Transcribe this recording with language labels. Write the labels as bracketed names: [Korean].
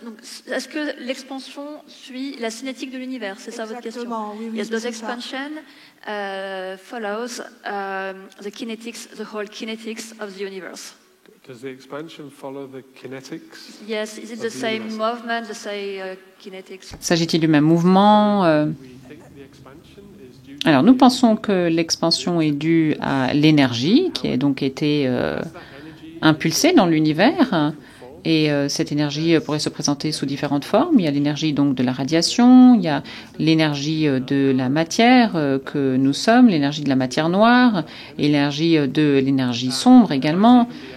[French] Donc, est-ce que l'expansion suit la cinétique de l'univers? C'est ça votre question? Exactement, oui, [English] Yes, does [French] c'est [English] expansion follows the kinetics, the whole kinetics of the universe? Does the expansion follow the kinetics? Yes, is it the same movement, the same kinetics? [French] S'agit-il du même mouvement [English] We think the expansion is due to [French] Alors, nous pensons que l'expansion est due à l'énergie qui a donc été impulsée dans l'univers. Et cette énergie pourrait se présenter sous différentes formes. Il y a l'énergie donc de la radiation, il y a l'énergie de la matière que nous sommes, l'énergie de la matière noire, et l'énergie de l'énergie sombre également.